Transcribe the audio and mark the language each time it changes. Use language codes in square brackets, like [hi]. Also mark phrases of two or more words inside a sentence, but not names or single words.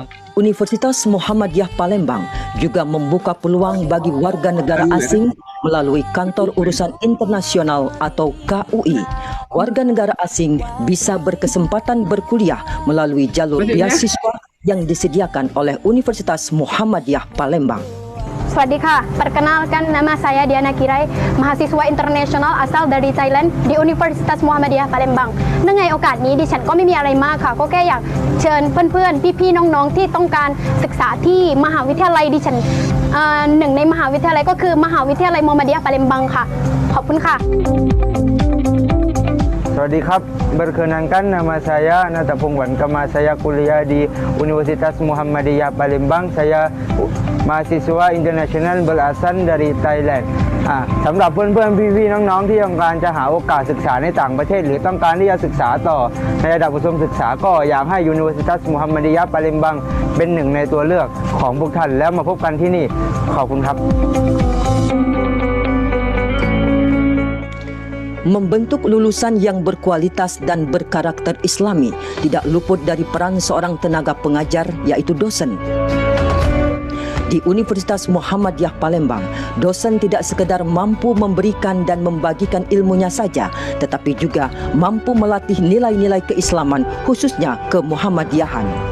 [id] Universitas Muhammadiyah Palembang juga membuka peluang bagi warga negara asing melalui Kantor Urusan Internasional atau KUI. Warga negara asing bisa berkesempatan berkuliah melalui jalur beasiswa yang disediakan oleh Universitas Muhammadiyah Palembang. [th] สวัสดีค่ะ [id] perkenalkan nama saya Diana Kirai, mahasiswa internasional asal dari Thailand di Universitas Muhammadiyah Palembang [th] เนื่องในโอกาสนี้ดิฉันก็ไม่มีอะไรมากค่ะก็แค่อยากเชิญเพื่อนๆพี่ๆน้องๆที่ต้องการศึกษาที่มหาวิทยาลัยดิฉันหนึ่งในมหาวิทยาลัยก็คือมหาวิทยาลัยมุฮัมมัดiyah Palembang ค่ะขอบคุณค่ะ สวัสดีครับ, [id] perkenalkan nama saya Nata Pongwan Kama, saya kuliah di Universitas Muhammadiyah Palembang. Saya mahasiswa internasional berasal dari Thailand. [th] สำหรับเพื่อนๆพี่ๆน้องๆที่ต้องการจะหาโอกาสศึกษาในต่างประเทศหรือต้องการที่จะศึกษาต่อในระดับอุดมศึกษาก็อยากให้ Universitas Muhammadiyah Palembang เป็นหนึ่งในตัวเลือกของพวกท่านแล้วมาพบกันที่นี่ขอบคุณครับ [id] Membentuk lulusan yang berkualitas dan berkarakter Islami tidak luput dari peran seorang tenaga pengajar, yaitu dosen. Di Universitas Muhammadiyah Palembang, dosen tidak sekedar mampu memberikan dan membagikan ilmunya saja, tetapi juga mampu melatih nilai-nilai keislaman, khususnya kemuhammadiyahan.